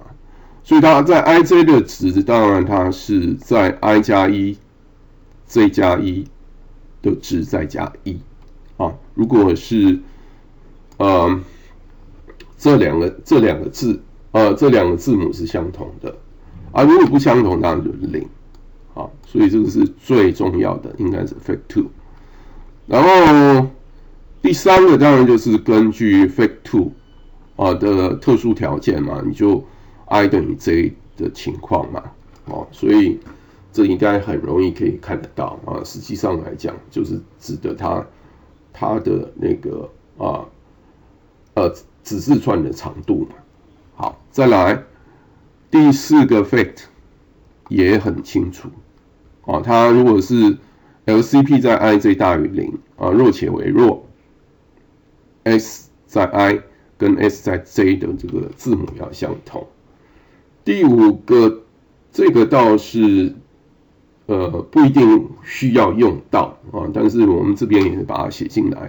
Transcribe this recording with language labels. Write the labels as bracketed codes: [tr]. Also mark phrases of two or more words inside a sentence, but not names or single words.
[zh] 所以它在 ij 的值，當然它是在 i 加1 j 加1的值再加1如果是這兩個字母是相同的如果不相同，當然就是0。所以這個是最重要的，應該是 fact 2。然後第3個當然就是根據 fact 2的特殊條件嘛，你就I 等於 J 的情況嘛，所以這應該很容易可以看得到實際上來講，就是指的它的那個子字串的長度嘛。好，再來第4個 fact 也很清楚它如果是 LCP 在 ij 大於0若且為若 S 在 I 跟 S 在 J 的這個字母要相同。第5個，這個倒是不一定需要用到但是我們這邊也是把它寫進來。